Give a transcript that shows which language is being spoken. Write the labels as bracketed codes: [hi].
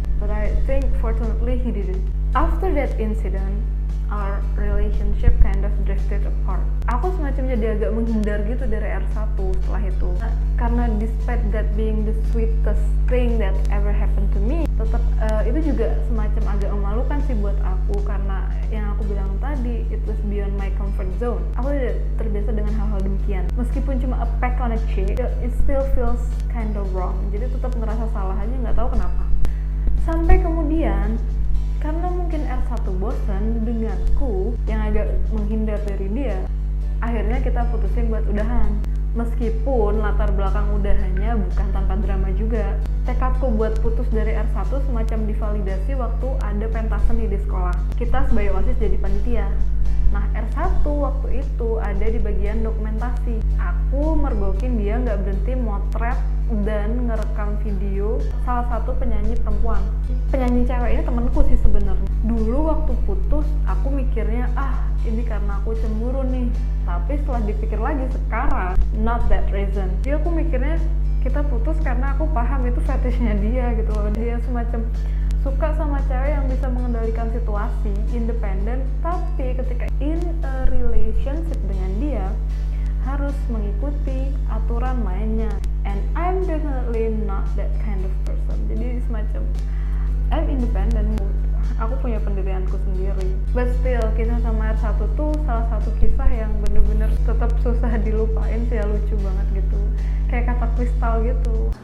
[en] But I think fortunately he didn't. After that incident, our relationship kind of drifted apart. [id] Aku semacam jadi agak menghindar gitu dari R1 setelah itu. Karena [en] despite that being the sweetest thing that ever happened to me, [id] tetap itu juga semacam agak memalukan sih buat aku, karena yang aku bilang tadi, [en] it was beyond my comfort zone. [id] Aku tidak terbiasa dengan hal-hal demikian. Meskipun cuma [en] a peck on a cheek, it still feels kind of wrong. [id] Jadi tetap ngerasa salah aja, nggak tahu kenapa. Sampai kemudian, karena mungkin R1 bosan denganku yang agak menghindar dari dia, akhirnya kita putusin buat udahan. Meskipun latar belakang udahannya bukan tanpa drama juga. Tekadku buat putus dari R1 semacam divalidasi waktu ada pentas seni di sekolah. Kita sebagai OSIS jadi panitia. Nah, R1 waktu itu ada di bagian dokumentasi. Aku mergokin dia nggak berhenti motret dan ngerekam video salah satu penyanyi perempuan. Penyanyi cewek ini temenku sih sebenarnya. Dulu waktu putus, aku mikirnya, ini karena aku cemburu nih. Tapi setelah dipikir lagi sekarang, [en] not that reason. [id] Jadi aku mikirnya kita putus karena aku paham itu fetishnya dia gitu loh. Dia semacam suka sama cewek yang bisa mengendalikan situasi, independen, tapi ketika [en] in a relationship [id] dengan dia harus mengikuti aturan mainnya. [en] And I'm definitely not that kind of person. [id] Jadi semacam [en] I'm independent, [id] aku punya pendirianku sendiri. [en] But still, [id] kisah sama R1 tuh salah satu kisah yang bener-bener tetap susah dilupain sih ya, lucu banget gitu. Kayak kata kristal gitu.